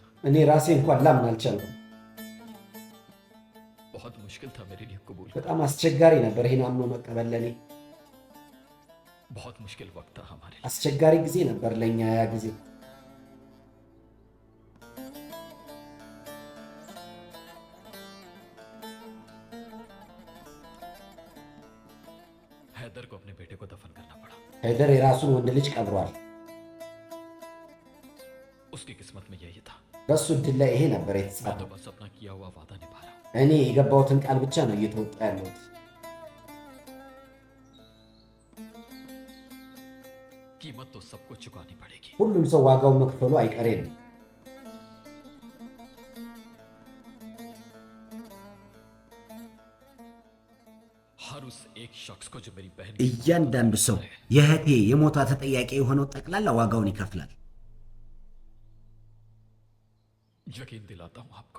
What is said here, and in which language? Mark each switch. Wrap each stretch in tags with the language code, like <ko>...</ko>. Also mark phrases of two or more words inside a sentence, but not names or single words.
<am>እኔ ራሴ እንኳን ላምን አልቻልኩም።</am> <ur>بہت مشکل تھا میرے لیے قبول</ur> <am>በጣም አስቸጋሪ ነበር ይሄን አምኖ መቀበል ለኔ።</am> <ur>بہت مشکل وقت تھا ہمارے لیے.</ur> <am>አስቸጋሪ ጊዜ ነበር ለኛ ያ ጊዜ።</am> <ur>حیدر کو اپنے بیٹے کو دفن کرنا پڑا.</ur> <am>हैदር የራሱን ወንድ ልጅ ቀብሯል።</am> <ur>اس کی قسمت میں یہی تھا.</ur> <am>በሱ እድል ላይ ይሄ ነበር</am> <ur>मैं</ur> <am>የተጻፈው።</am> <ur>تو بس اپنا کیا ہوا وعدہ نبھا رہا ہوں.</ur> <am>እኔ የገባሁትን ቃል ብቻ ነው እየተወጣ ያለሁት።</am> <ur>قیمت تو سب کو چکانی پڑے گی.</ur> <am>ሁሉም ሰው ዋጋውን መክፈሉ አይቀሬ ነው።</am> <ur>ہر اس ایک شخص کو جو میری بہن</ur> <am>እያንዳንዱ ሰው የእህቴ የሞቷ ተጠያቂ የሆነው ጠቅላላ ዋጋውን ይከፍላል።</am> <ur>یقین دلاتا ہوں آپ کو.</ur>